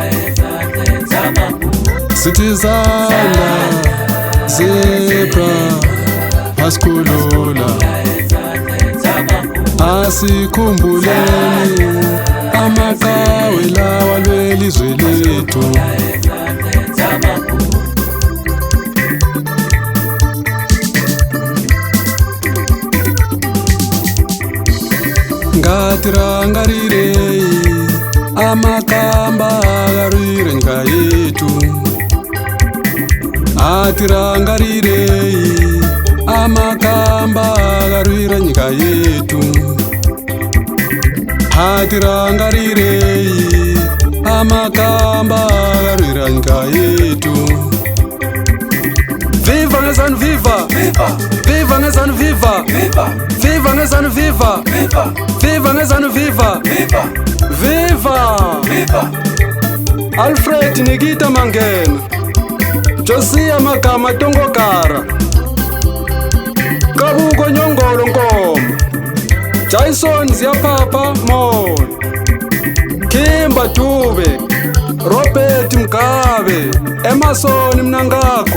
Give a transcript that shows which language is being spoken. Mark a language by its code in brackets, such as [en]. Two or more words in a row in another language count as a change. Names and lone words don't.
[nd] Sithizana zebra basikhulula. Asikhumbuleni amaqhawe lawa lwelizwe lethu. [sn] Ngatirangarirei amakamba akarwire nyika yetu. Atirangarirei amakamba akarwira nyika yetu. Atirangarirei amakamba akarwira nyika yetu. [nd] Viva ngezanu viva! Viva! Viva ngezanu viva! Viva! Viva ngezanu viva! Viva! Viva ngezanu viva! Viva! Viva! Viva! Alfred Nikita Mangena, Josia Magama Tongokara, Kabuko Nyongolo Nkomo, Jason Ziapapa Mon, Kimba Dube, Robert Mgabe, Emerson Mnangagwa.